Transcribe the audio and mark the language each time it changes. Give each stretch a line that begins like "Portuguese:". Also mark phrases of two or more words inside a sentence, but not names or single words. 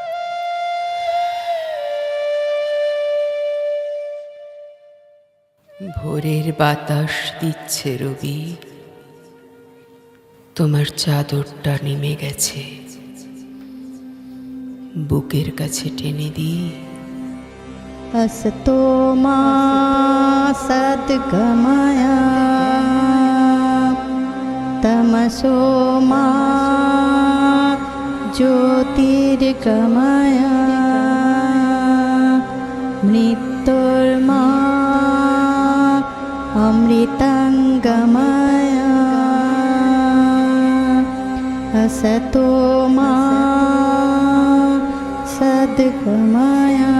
Bangla: ভোরের বাতাস দিচ্ছে রবি, তোমার চাদরটা নেমে গেছে, বুকের কাছে টেনে দিই।
Sanskrit: असतो मा सद्गमय तमसो मा ज्योतिर्गमय मृत्युर्मा अमृतंगमय असतो मा सद्गमय